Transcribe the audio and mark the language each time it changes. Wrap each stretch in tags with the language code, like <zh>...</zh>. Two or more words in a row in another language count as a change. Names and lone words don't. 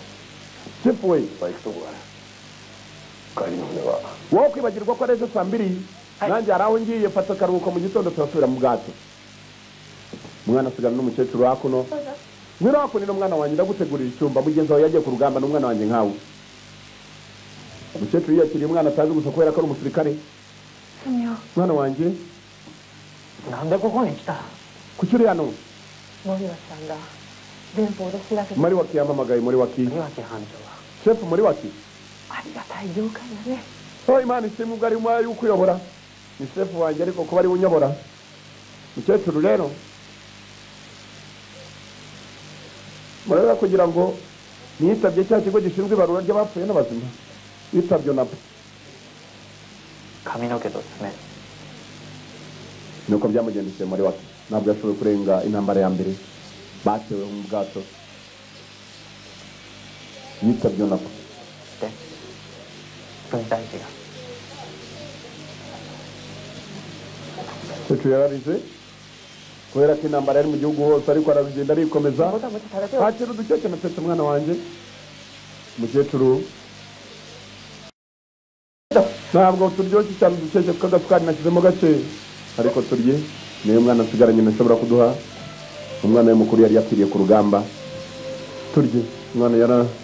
<rw>Chiefway wowe kwibagirwa ko ari ejo saa 2 nanjye hari aho ngiye fata akaruhuko mu gitondo turasubira mu bwato umwana asigana n'umukecuru hakuno mwira hakuno n'umwana wanjye ndagutegurira icyumba mugenzi wawe yagiye ku rugamba n'umwana wanjye nkawe umukecuru yakiriye umwana atazi gusa kubera ko ari umusirikare mwana wanjye</rw> <ja>なんでここに来た</ja> <rw>kuki uri hano</rw> <ja>Moriwaki 電報で知らせて</ja> <rw>muri waki yampamagaye muri waki</rw> <ja>森脇班長は</ja> <rw>shefu muri waki</rw> <ja>ありがたい了解だね</ja> <rw>so imana ishimwe ubwo ari umwari ukuyobora ni shefu wanjye ariko kuba ari unyobora mukecuru rero murabona kugira ngo niyitabye cya kigo gishinzwe ibarura ry'abapfuye n'abazima yitabye nabo</rw> <ja>髪の毛と爪</ja> <rw>nuko byamugendekeye muri waki ntabwo yashoboye kurenga intambara ya mbere batewe mu bwato yitabye nabo で分大事が mukecuru yararize kubera ko intambara yari mu gihugu hose ariko aragenda arikomeza hakira udukeke natetse umwana wanjye mukecuru ntabwo turyoshye cyane udukeke k'agasukari nashyizemo gake ariko turye niyo mwana asigaranye ntashobora kuduha umwana we mukuru yari yapfiriye ku rugamba turye umwana</rw>